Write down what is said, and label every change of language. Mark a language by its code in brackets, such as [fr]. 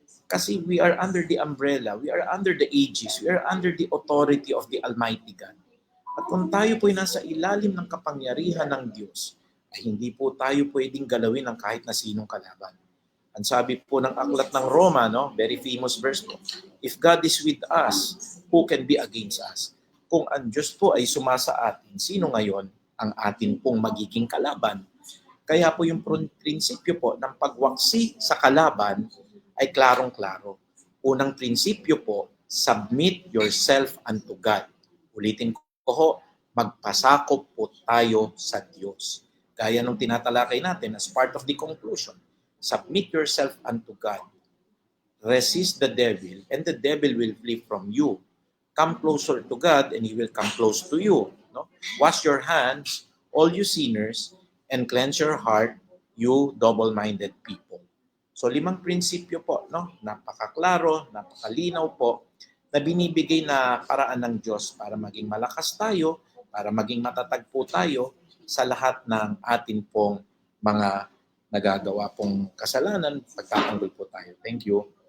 [en] Kasi we are under the umbrella, we are under the aegis, we are under the authority of the Almighty God. [tl] At kung tayo po ay nasa ilalim ng kapangyarihan ng Diyos, ay hindi po tayo pwedeng galawin ng kahit na sinong kalaban. Ang sabi po ng aklat ng Roma, [en] very famous verse po, if God is with us, who can be against us? [tl] Kung ang Diyos po ay sumasa atin, sino ngayon ang atin pong magiging kalaban? Kaya po yung prinsipyo po ng pagwaksi sa kalaban ay klarong-klaro. Unang prinsipyo po, [en] submit yourself unto God. [tl] Ulitin ko po, magpasakop po tayo sa Diyos. Gaya nung tinatalakay natin [en] as part of the conclusion, submit yourself unto God. Resist the devil, and the devil will flee from you. Come closer to God, and He will come close to you. Wash your hands, all you sinners, and cleanse your heart, you double-minded people. [tl] So 5 prinsipyo po, napakaklaro, napakalinaw po, na binibigay na paraan ng Diyos para maging malakas tayo, para maging matatag po tayo sa lahat ng atin pong mga nagagawa pong kasalanan, pagtatanggol po tayo. [en] Thank you.